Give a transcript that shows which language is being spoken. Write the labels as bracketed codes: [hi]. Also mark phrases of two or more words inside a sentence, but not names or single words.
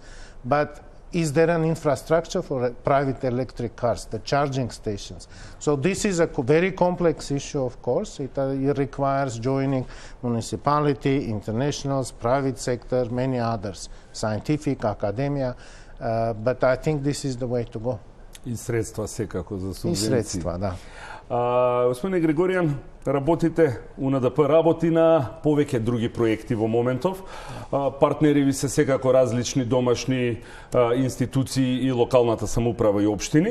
[en] But is there an infrastructure for private electric cars, the charging stations? So this is a very complex issue, of course. It requires joining municipality, internationals, private sector, many others, scientific, academia. But I think this is the way to go. [mk] И средства секако за субвенции. И средства, да. Господине Григоријан, работите, УНДП работи на повеќе други проекти во моментов. Партнери ви се секако различни домашни институции и локалната самоуправа и општини.